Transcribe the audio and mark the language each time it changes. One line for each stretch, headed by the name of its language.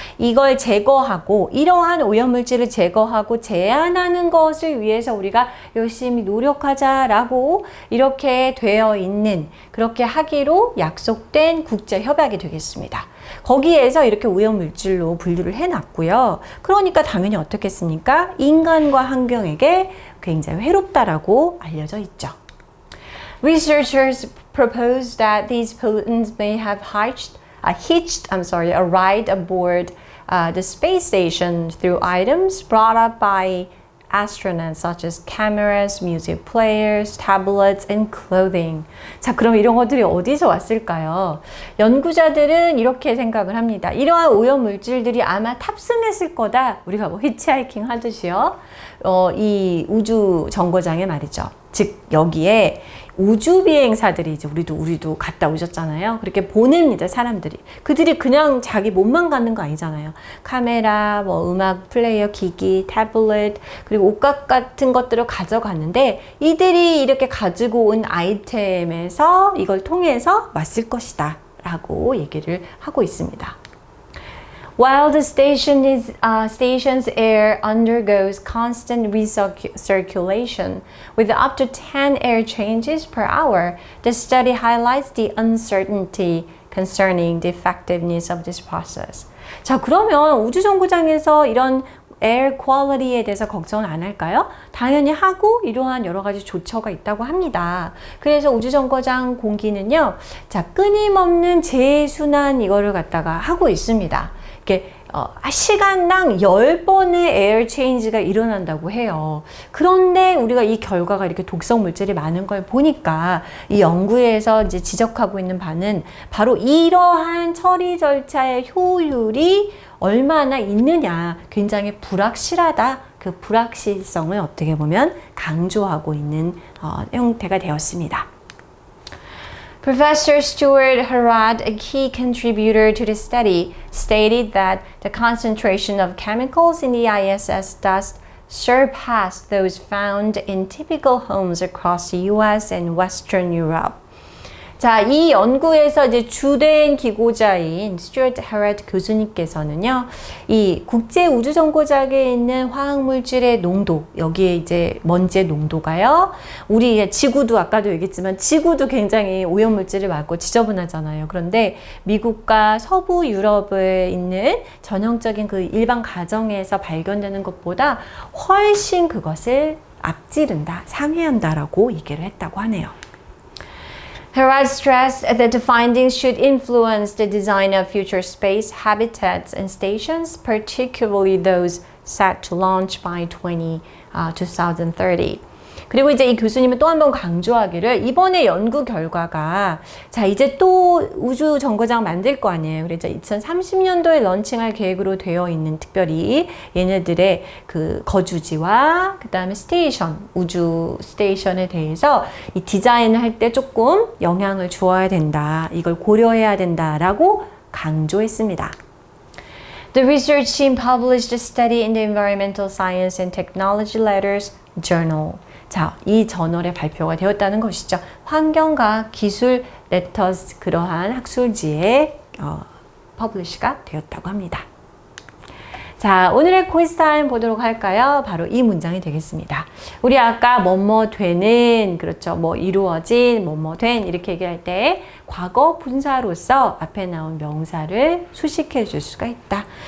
Korean: 이걸 제거하고 이러한 오염물질을 제거하고 제한하는 것을 위해서 우리가 열심히 노력하자라고 이렇게 되어 있는, 그렇게 하기로 약속된 국제협약이 되겠습니다. 거기에서 이렇게 오염물질로 분류를 해놨고요. 그러니까 당연히 어떻겠습니까? 인간과 환경에게 굉장히 해롭다라고 알려져 있죠.
English: Researchers propose that these pollutants may have hitched a ride aboard the space station through items brought up by astronauts such as cameras, music players, tablets, and clothing.
Korean: 자, 그럼 이런 것들이 어디서 왔을까요? 연구자들은 이렇게 생각을 합니다. 이러한 오염 물질들이 아마 탑승했을 거다. 우리가 뭐 히치하이킹 하듯이요. 이 우주 정거장에 말이죠. 즉 여기에 우주 비행사들이 이제 우리도 갔다 오셨잖아요. 그렇게 보냅니다, 사람들이. 그들이 그냥 자기 몸만 갖는 거 아니잖아요. 카메라, 뭐 음악 플레이어 기기, 태블릿, 그리고 옷값 같은 것들을 가져갔는데 이들이 이렇게 가지고 온 아이템에서 이걸 통해서 왔을 것이다 라고 얘기를 하고 있습니다.
English: While the station's air undergoes constant recirculation with up to 10 air changes per hour, the study highlights the uncertainty concerning the effectiveness of this process.
Korean: 자, 그러면 우주정거장에서 이런 에어 퀄리티에 대해서 걱정을 안 할까요? 당연히 하고 이러한 여러 가지 조처가 있다고 합니다. 그래서 우주정거장 공기는요, 자, 끊임없는 재순환 이거를 갖다가 하고 있습니다. 이렇게 시간당 10번의 에어 체인지가 일어난다고 해요. 그런데 우리가 이 결과가 이렇게 독성 물질이 많은 걸 보니까 이 연구에서 이제 지적하고 있는 바는 바로 이러한 처리 절차의 효율이 얼마나 있느냐, 굉장히 불확실하다. 그 불확실성을 어떻게 보면 강조하고 있는 형태가 되었습니다.
English: Professor Stuart Harrod, a key contributor to the study, stated that the concentration of chemicals in the ISS dust surpassed those found in typical homes across the US and Western Europe.
Korean: 자, 이 연구에서 이제 주된 기고자인 스튜어트 헤럿 교수님께서는요, 이 국제 우주 정거장에 있는 화학물질의 농도, 여기에 이제 먼지의 농도가요, 우리 지구도 아까도 얘기했지만 지구도 굉장히 오염물질을 많고 지저분하잖아요. 그런데 미국과 서부 유럽에 있는 전형적인 그 일반 가정에서 발견되는 것보다 훨씬 그것을 앞지른다, 상회한다라고 얘기를 했다고 하네요.
English: Herrod stressed that the findings should influence the design of future space habitats and stations, particularly those set to launch by 2030.
Korean: 그리고 이제 이 교수님은 또 한 번 강조하기를 이번에 연구 결과가 자 이제 또 우주 정거장 만들 거 아니에요. 그래서 2030년도에 런칭할 계획으로 되어 있는 특별히 얘네들의 그 거주지와 그 다음에 스테이션, 우주 스테이션에 대해서 이 디자인을 할 때 조금 영향을 주어야 된다. 이걸 고려해야 된다라고 강조했습니다.
English: The research team published a study in the Environmental Science and Technology Letters Journal.
Korean: 자, 이 저널에 발표가 되었다는 것이죠. 환경과 기술 레터스 그러한 학술지에 퍼블리시가 되었다고 합니다. 자, 오늘의 quiz 타임 보도록 할까요? 바로 이 문장이 되겠습니다. 우리 아까 뭐뭐 되는, 그렇죠. 뭐 이루어진, 뭐뭐 된 이렇게 얘기할 때 과거 분사로서 앞에 나온 명사를 수식해 줄 수가 있다.